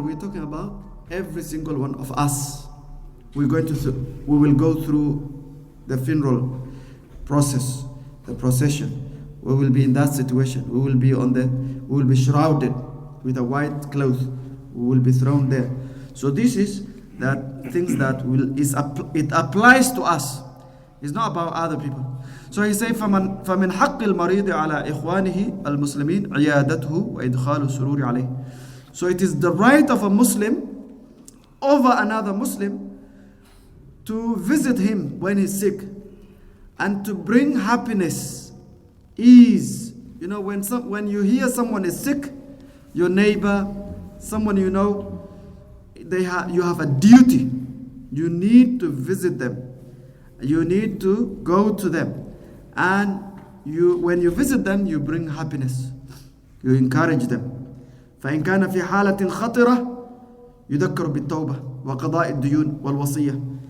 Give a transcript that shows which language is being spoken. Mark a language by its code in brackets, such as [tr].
[en] We're talking about every single one of us. We will go through the funeral process, the procession. We will be in that situation. We will be shrouded with a white cloth. We will be thrown there. So this is that things that it applies to us. It's not about other people. So he says, [ar] فَمِنْ حَقِّ الْمَرِيضِ عَلَى إِخْوَانِهِ الْمُسْلِمِينَ عِيَادَتْهُ وَإِدْخَالُ السُّرُورِ عَلَيْهِ. [en] So it is the right of a Muslim over another Muslim to visit him when he's sick and to bring happiness, ease. When you hear someone is sick, your neighbor, someone you know, you have a duty. You need to visit them. You need to go to them. And when you visit them, you bring happiness. You encourage them. [ar] فإن كان في حالة خطرة يذكر بالتوبة وقضاء الديون والوصية.